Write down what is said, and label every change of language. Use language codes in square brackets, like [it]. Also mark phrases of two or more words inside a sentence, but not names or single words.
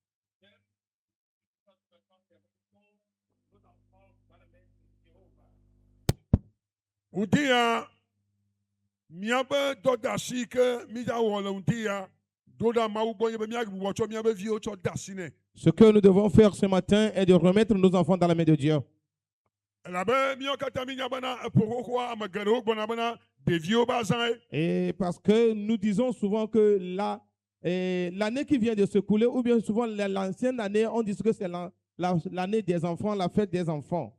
[ee] Ŋudia míabe dɔdeasi ke míawɔ le ŋudia do ɖa Mawu gbɔ nye be míagbugbɔ tsɔ míabe viwo tsɔ de asi nɛ. [fr] Ce que nous devons faire ce matin est de remettre nos enfants dans la main de Dieu. Et parce que nous disons souvent que l'année qui vient de se couler, ou bien souvent l'ancienne année, on dit que c'est l'année des enfants, la fête des enfants.